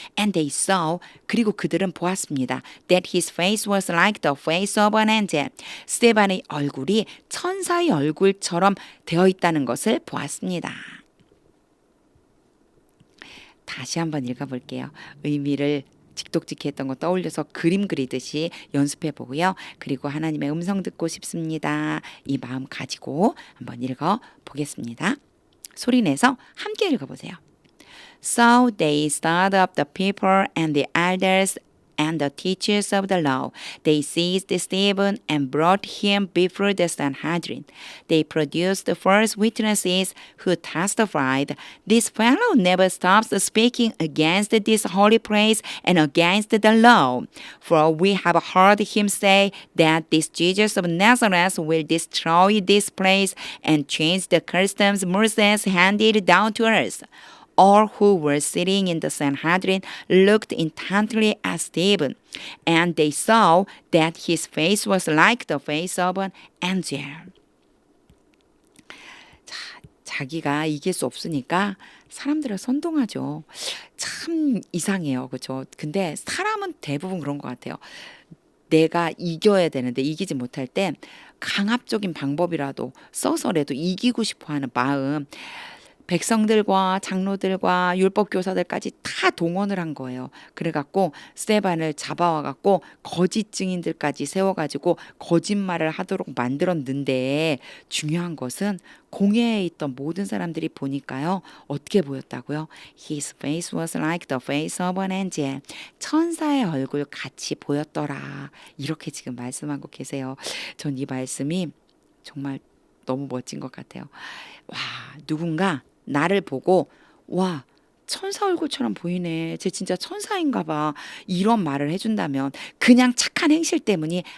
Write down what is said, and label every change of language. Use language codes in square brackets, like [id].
[en] And they saw, [ko] 그리고 그들은 보았습니다. [en] That his face was like the face of an angel. [ko] 스테반의 얼굴이 천사의 얼굴처럼 되어 있다는 것을 보았습니다. 다시 한번 읽어볼게요. 의미를 직독직했던 거 떠올려서 그림 그리듯이 연습해 보고요. 그리고 하나님의 음성 듣고 싶습니다. 이 마음 가지고 한번 읽어 보겠습니다. 소리 내서 함께 읽어보세요. [en] So they stirred up the people and the elders and the teachers of the law. They seized Stephen and brought him before the Sanhedrin. They produced the false witnesses who testified, "This fellow never stops speaking against this holy place and against the law. For we have heard him say that this Jesus of Nazareth will destroy this place and change the customs Moses handed down to us." All who were sitting in the Sanhedrin looked intently at Stephen, and they saw that his face was like the face of an angel. [ko] 자, 자기가 이길 수 없으니까 사람들을 선동하죠. 참 이상해요. 그렇죠? 근데 사람은 대부분 그런 것 같아요. 내가 이겨야 되는데 이기지 못할 때 강압적인 방법이라도 써서라도 이기고 싶어하는 마음, 백성들과 장로들과 율법교사들까지 다 동원을 한 거예요. 그래갖고 스테반을 잡아와갖고 거짓 증인들까지 세워가지고 거짓말을 하도록 만들었는데, 중요한 것은 공회에 있던 모든 사람들이 보니까요, 어떻게 보였다고요? [en] His face was like the face of an angel. [ko] 천사의 얼굴 같이 보였더라. 이렇게 지금 말씀하고 계세요. 전 이 말씀이 정말 너무 멋진 것 같아요. 와, 누군가 나를 보고, 와, 천사 얼굴처럼 보이네, 쟤 진짜 천사인가 봐, 이런 말을 해준다면 그냥 착한 행실 때문이